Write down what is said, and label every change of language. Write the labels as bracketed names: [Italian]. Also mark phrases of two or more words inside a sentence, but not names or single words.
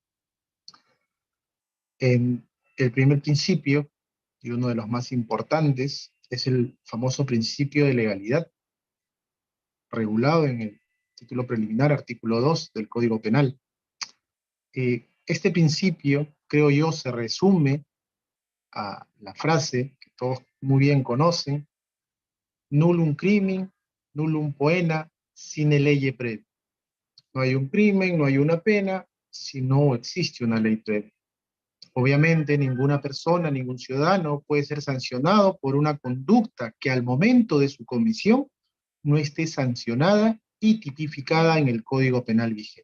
[Spanish] El primer principio, y uno de los más importantes, es el famoso principio de legalidad, regulado en el título preliminar, artículo 2 del Código Penal. Este principio, creo yo, se resume a la frase que todos muy bien conocen: [Latin] nullum crimen, nullum poena, sine lege previa. [Spanish] No hay un crimen, no hay una pena, si no existe una ley previa. Obviamente, ninguna persona, ningún ciudadano puede ser sancionado por una conducta que al momento de su comisión no esté sancionada y tipificada en el Código Penal vigente.